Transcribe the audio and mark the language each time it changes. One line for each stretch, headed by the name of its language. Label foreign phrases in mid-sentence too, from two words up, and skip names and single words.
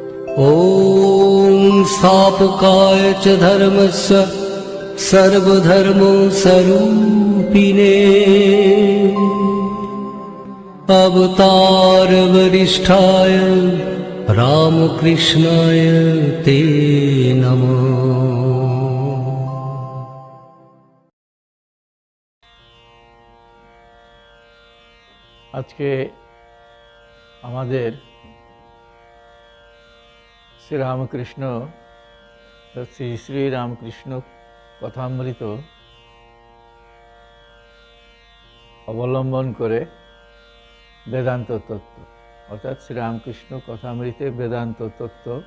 Sanskrit: ॐ स्थापकाय च धर्मस्य सर्वधर्मस्वरूपिणे अवतारवरिष्ठाय रामकृष्णाय ते नमः।
Bangla: আজকে আমাদের শ্রীরামকৃষ্ণ শ্রী শ্রী রামকৃষ্ণ কথামৃত অবলম্বন করে বেদান্ত তত্ত্ব অর্থাৎ শ্রীরামকৃষ্ণ কথামৃতে বেদান্ত তত্ত্ব